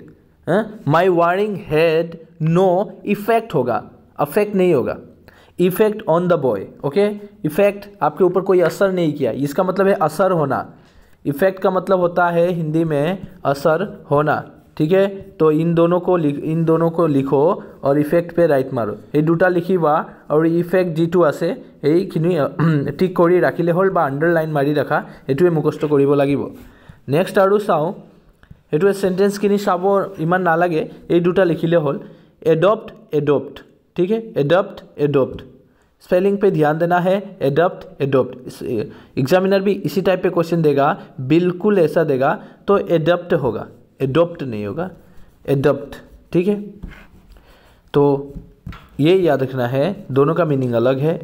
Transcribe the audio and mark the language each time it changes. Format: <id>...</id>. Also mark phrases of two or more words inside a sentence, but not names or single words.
<en>My warning had no effect</en> <hi>होगा, अफेक्ट नहीं होगा,</hi> <en>effect on the boy, okay.</en> <hi>इफेक्ट आपके ऊपर कोई असर नहीं किया, इसका मतलब है असर होना। इफेक्ट का मतलब होता है हिंदी में असर होना, ठीक है। तो इन दोनों को लिखो और इफेक्ट पे राइट मारो।</hi> <as>এই দুটা লিখিবা আৰু ইফেক্ট যিটো আছে এইখিনি ঠিক কৰি ৰাখিলে হ'ল বা আন্ডাৰলাইন মাৰি ৰাখা, এইটোৱে মুখস্থ কৰিব লাগিব। নেক্সট আৰু চাওঁ, এইটোৱে সেন্টেন্সখিনি চাব ইমান নালাগে, এই দুটা লিখিলে হ'ল।</as> <hi>एडॉप्ट एडॉप्ट, ठीक है, एडॉप्ट एडॉप्ट, स्पेलिंग पे ध्यान देना है। एडॉप्ट एडॉप्ट, एग्जामिनर भी इसी टाइप पे क्वेश्चन देगा, बिल्कुल ऐसा देगा तो एडॉप्ट होगा, एडॉप्ट नहीं होगा, एडॉप्ट, ठीक है। तो ये याद रखना है, दोनों का मीनिंग अलग है।</hi>